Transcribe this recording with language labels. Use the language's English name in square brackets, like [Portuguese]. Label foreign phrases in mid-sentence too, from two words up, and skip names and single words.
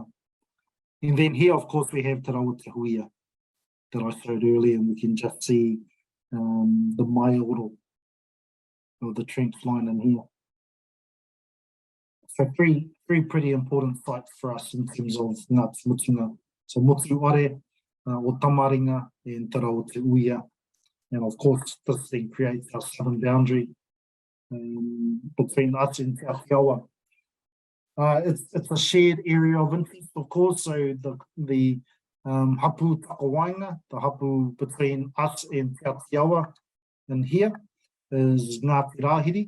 [English] And then here, of course, we have Te Roa Te Huia that I showed earlier, and we can just see the maioro of the trench line in here. So three pretty important sites for us in terms of Ngāti Mutunga. So Motuare, o Tamaringa, and Te Roa Te Huia. And of course, this thing creates our southern boundary between us and Te Atiawa. It's a shared area of interest, of course. So the [Māori] hapu takawainga, [English] the hapu between us and Te Atiawa in here is Ngāti Rahiri.